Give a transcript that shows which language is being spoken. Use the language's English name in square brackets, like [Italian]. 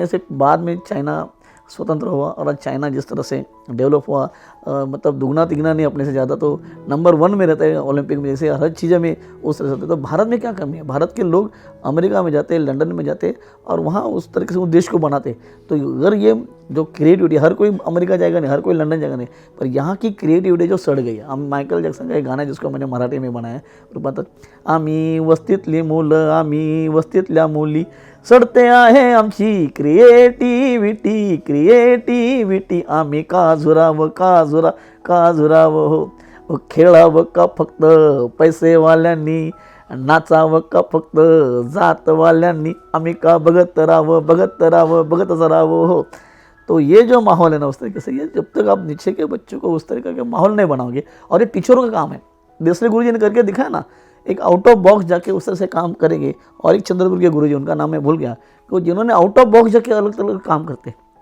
[Hindi] अपने से बाद में चाइना स्वतंत्र हुआ और आज चाइना जिस तरह से डेवलप हुआ, मतलब दुगना तिगना नहीं अपने से ज़्यादा, तो नंबर 1 में रहता है ओलंपिक में, जैसे हर चीज़ में उस तरह से होता है। तो भारत में क्या कमी है? भारत के लोग अमेरिका में जाते, लंदन में जाते और वहाँ उस तरीके से उस देश को बनाते। तो अगर ये जो क्रिएटिविटी, हर कोई अमेरिका जाएगा नहीं, हर कोई लंदन जाएगा नहीं, पर यहाँ की क्रिएटिविटी जो सड़ गई है। हम माइकल जैक्सन का एक गाना जिसको मैंने मराठी में बनाया रूपांतर, [Marathi] आम्ही वस्तीतली मुलं, आम्ही वस्तीतल्या मुली, सडते आहे आमची क्रिएटिव्हिटी, क्रिएटिव्हिटी, आम्ही का झुरावं हो, खेळावं का फक्त पैसेवाल्यांनी, नाचावं का फक्त जातवाल्यांनी, आम्ही का बघत राहावं हो। [Hindi] तो ये जो माहौल है ना उस तरीके से, ये जब तक आप नीचे के बच्चों को उस तरीके का माहौल नहीं बनाओगे, और ये टीचरों का काम है। देसले गुरुजी ने करके दिखाया ना, एक आउट ऑफ बॉक्स जाके उस तरह से काम करेंगे। और एक चंद्रपुर के गुरुजी, उनका नाम मैं भूल गया, तो जिन्होंने आउट ऑफ बॉक्स जाके अलग अलग काम करते।